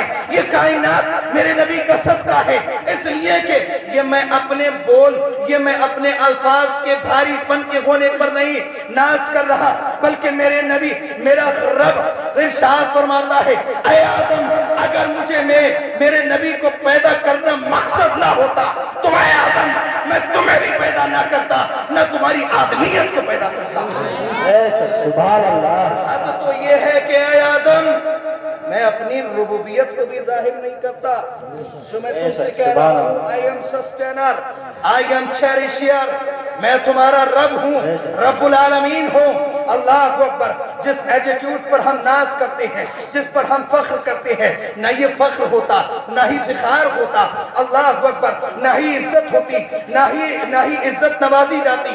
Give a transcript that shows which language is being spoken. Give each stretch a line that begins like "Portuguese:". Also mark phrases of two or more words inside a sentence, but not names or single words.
Urdu: یہ کائنات میرے نبی کا صدقہ ہے. اس لیے کہ یہ میں اپنے الفاظ کے بھاری پن کے ہونے پر نہیں ناز کر رہا، بلکہ میرے نبی، میرا رب ارشاد فرماتا ہے اے آدم اگر مجھے میرے نبی کو پیدا کرنا مقصد نہ ہوتا تو اے آدم میں تمہیں بھی پیدا نہ کرتا، نہ تمہاری آدمیت کو پیدا کرتا.
Arabic: سبحان اللہ.
Urdu: تو یہ ہے کہ اے آدم میں اپنی ربوبیت کو بھی ظاہر نہیں کرتا جو میں تم سے کہہ رہا ہوں.
English: I am sustainer, I am cherisher.
Urdu: میں تمہارا رب ہوں،
Arabic: رب العالمین
Urdu: ہوں.
Arabic: اللہ اکبر.
Urdu: جس ایٹیٹیوڈ پر ہم ناز کرتے ہیں، جس پر ہم فخر کرتے ہیں، نہ یہ فخر ہوتا، نہ ہی فخار ہوتا.
Arabic: اللہ اکبر.
Urdu: نہ ہی عزت ہوتی، نہ ہی عزت نوازی جاتی.